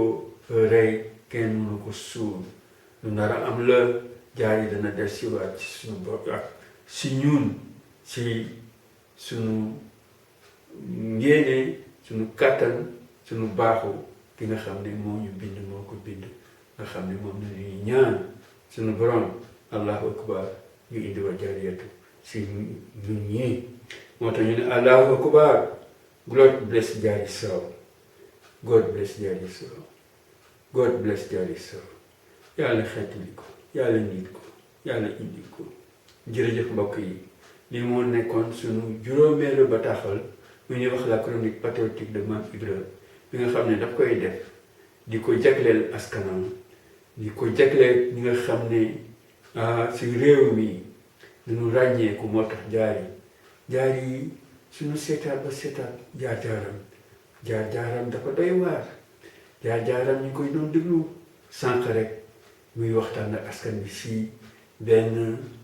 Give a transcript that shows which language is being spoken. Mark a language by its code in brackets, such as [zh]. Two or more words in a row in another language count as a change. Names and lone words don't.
[wo] rey kenn mënu ko suul lu nar a am la jaar yi dana des si waat ci suñu bopp ak si ñun si suñu ngéene suñu kàttan suñu baaxu ki nga xam ne moo ñu bind moo ko bind nga xam ne moom la ñuy ñaan suñu borom [ar] الله أكبر [wo] ñu indi wa jaariyatu si ñun ñii moo tax ñu ne [ar] الله أكبر. [en] God bless Diaye Sow. God bless Diaye Sow. God bless Diaye Sow. [wo] yàlla xeetali ko yàlla nit ko yàlla indi ko jërëjëf mbokk yi li moo nekkoon suñu juróomeelu bataaxal mu ñuy wax [fr] la chronique patriotique de Mame Ibra [wo] bi nga xam ne daf koy def di ko jagleel askanam di ko jagleel ñi nga xam ne si réew mi ñu ràññeeku moo tax jaar yi suñu seetaat ba seetaat jaar-jaaram dafa doy waar jaar-jaaram ñu koy doon déglu sànq rek muy waxtaan ak askan bi si benn